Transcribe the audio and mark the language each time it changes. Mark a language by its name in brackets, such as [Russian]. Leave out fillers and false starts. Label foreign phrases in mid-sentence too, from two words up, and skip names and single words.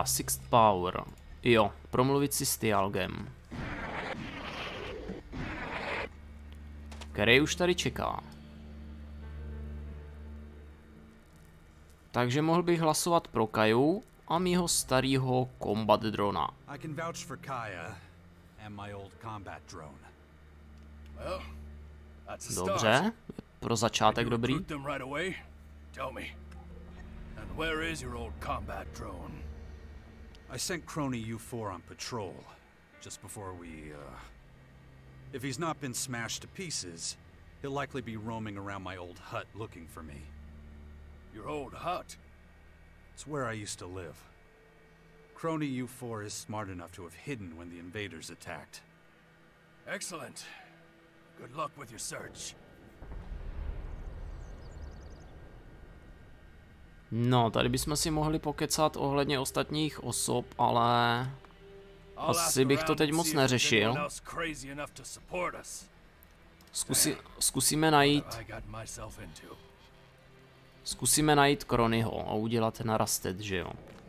[English] Sixth Power. [Czech] Jo, promluvit si s Thialgem. Který už tady čeká. Takže mohl bych hlasovat pro Kaju a mýho starýho combat drona. [English] I can vouch for Kaya and my old combat drone. Well, that's a [Czech] Dobře, pro začátek dobrý. [English] Tell me. And where is your old combat drone? I sent Crony U4 on patrol just before we if he's not been smashed to pieces, he'll likely be roaming around my old hut looking for me. Your old hut? It's where I used to live. Crony U4 is smart enough to have hidden when the invaders attacked. Excellent. Good luck with your search. [Czech] No, tady bychom si mohli pokecat ohledně ostatních osob, ale asi bych to teď moc neřešil. Zkusíme najít Cronyho a udělat na Rasted, že jo?